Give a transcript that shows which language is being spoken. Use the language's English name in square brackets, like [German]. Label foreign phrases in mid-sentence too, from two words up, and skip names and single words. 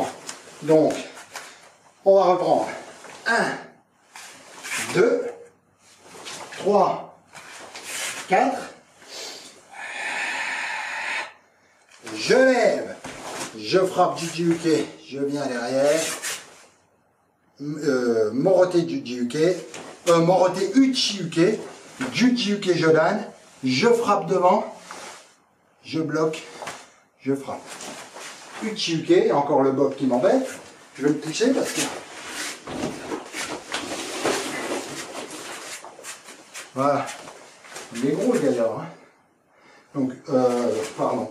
[French] Donc, on va reprendre. 1, 2, 3, 4. Je lève. Je frappe Juji-Uke. Je viens derrière. [Japanese] Morote Juji-Uke. Morote Uchi-Uke. Juji-Uke Jodan. [French] Je frappe devant. Je bloque. Je frappe. Uchi-Uke, et encore le bob qui m'embête. Je vais le pousser parce que... Voilà. Il est gros le gars là. Hein. Donc, pardon.